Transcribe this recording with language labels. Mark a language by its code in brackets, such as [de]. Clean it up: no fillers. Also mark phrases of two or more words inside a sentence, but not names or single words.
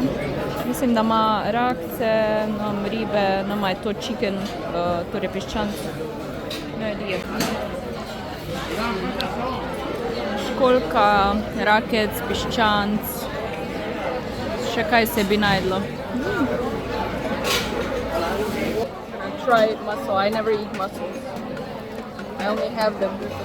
[sl] Mislim, da ima rakce, ribe, nama je to chicken, torej piščanc. Ne, je. Školjka, rakec, piščanc, še kaj se bi najdlo. [en] Try mussel. I never eat mussels. I only have them.